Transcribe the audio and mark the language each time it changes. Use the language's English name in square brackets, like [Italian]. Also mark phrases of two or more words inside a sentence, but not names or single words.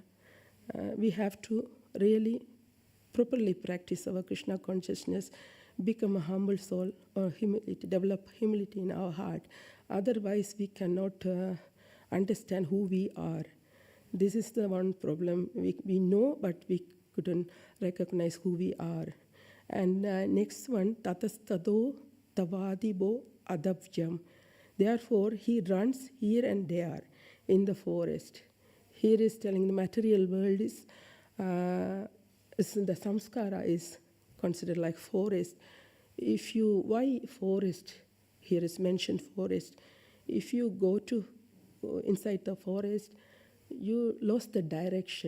[English] We have to really properly practice our Krishna consciousness, become a humble soul, or humility, develop humility in our heart. Otherwise, we cannot understand who we are. This is the one problem. We know, but we couldn't recognize who we are. And next one, [Sanskrit] tatastado tavadibo adavyam. [English] Therefore, he runs here and there in the forest. Here is telling the material world is the samskara is considered like forest. Why forest? Here is mentioned forest. If you go to inside the forest, you lost the direction.